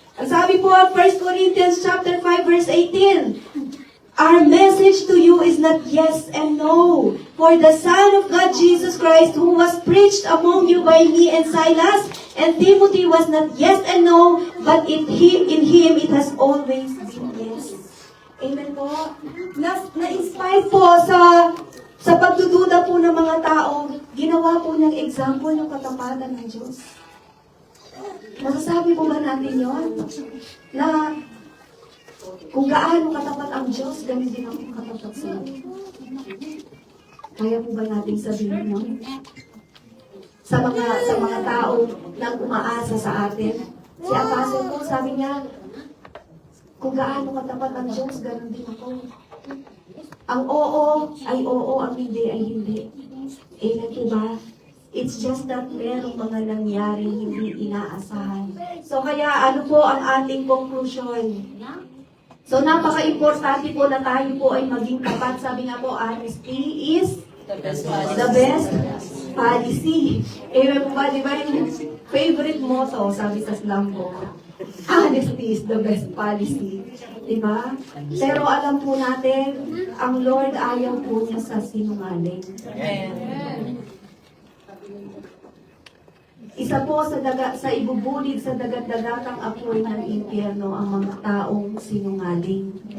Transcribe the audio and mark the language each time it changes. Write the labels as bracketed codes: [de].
[tl] Ang sabi po, [en] 1 Corinthians chapter 5, verse 18, our message to you is not yes and no. For the Son of God, Jesus Christ, who was preached among you by me and Silas, and Timothy was not yes and no, but in him it has always been yes. [tl] Amen po. Na-inspire po sa pagdududa po ng mga tao, ginawa po niyang example ng katapatan ng Diyos. Masasabi po ba natin yon? Na kung gaano katapat ang Diyos, ganun din ako katapat sa iyo. Kaya po ba natin sabihin yun? sa mga tao nang umaasa sa atin. Si Apostle po, sabi niya, kung gaano katapat ang Diyos, ganun din ako. Ang oo ay oo, ang hindi ay hindi. Amen po ba? [en] It's just that [tl] merong mga nangyaring hindi inaasahan. So kaya ano po ang ating conclusion? So napaka-importante po na tayo po ay maging tapat. Sabi nga po, [en] honesty is the best policy. [tl] Amen po ba? Di ba yung favorite motto, sabi sa slang po? [en] Honesty is the best policy. [tl] Diba? Pero alam po natin, ang Lord ayaw po niya sa sinungaling. Isa po sa ibubulig sa dagat-dagatang apoy ng impyerno ang mga taong sinungaling.